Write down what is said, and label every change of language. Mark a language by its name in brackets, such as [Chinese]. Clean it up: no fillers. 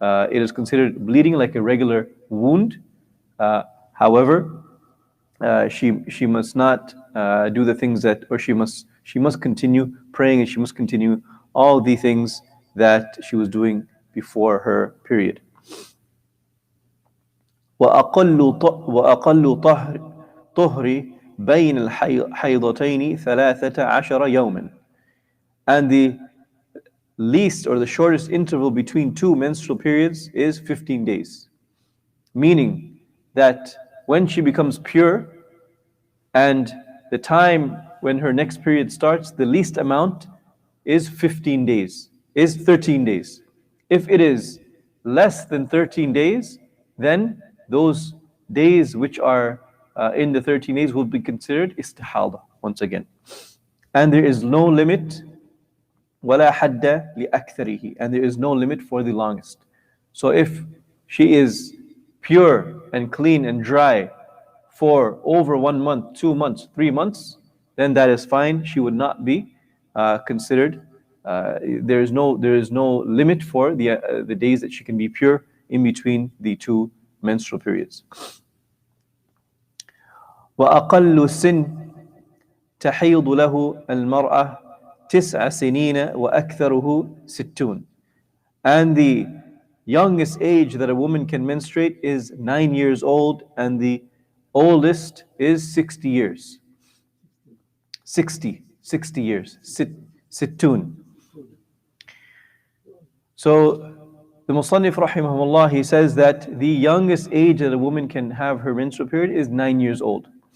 [English] It is considered bleeding like a regular wound. However, she must not do the things that, or she must continue praying, and she must continue all the things that she was doing before her period. [Arabic] وأقل طهر بين الحيضتين 13 يوما. [English] And the least or the shortest interval between two menstrual periods is 15 days. Meaning that when she becomes pure and the time when her next period starts, the least amount is 15 days, is 13 days. If it is less than 13 days, then those days which are in the 13 days will be considered istihada once again. And there is no limit, [Arabic] وَلَا حَدَّ لِأَكْثَرِهِ, [English] and there is no limit for the longest. So if she is pure and clean and dry for over 1 month, 2 months, 3 months, then that is fine. She would not be considered. There is no limit for the days that she can be pure in between the two menstrual periods. [Arabic] وأقل سن تحيض له المرأة 9 سنين وأكثره 60. [English] And the youngest age that a woman can menstruate is 9 years old, and the oldest is 60 years. 60 years. Sittun. So the Musannif rahimahullah, he says that the youngest age that a woman can have her menstrual period is 9 years old.